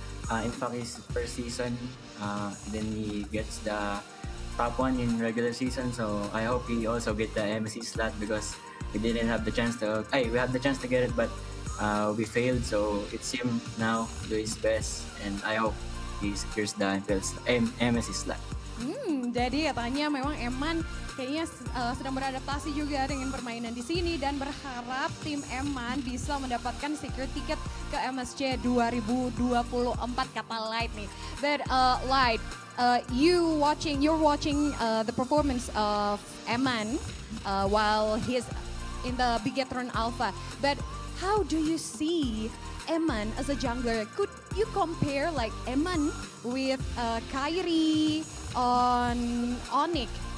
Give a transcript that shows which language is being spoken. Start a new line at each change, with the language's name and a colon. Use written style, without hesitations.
English: In fact, his first season, then he gets the top 1 in regular season. So I hope he also get the MSC slot because we didn't have the chance to. We had the chance to get it, but we failed. So it's him now do his best, and I hope he secures the MSC slot.
Indonesian: Jadi katanya memang Eman kayaknya sedang beradaptasi juga dengan permainan di sini dan berharap tim Eman bisa mendapatkan secure tiket ke MSC 2024 kata Light nih.
English: But Light, you're watching the performance of Eman while he's in the Bigetron Alpha. But how do you see Eman as a jungler? Could you compare like Eman with Kyrie on Onyx?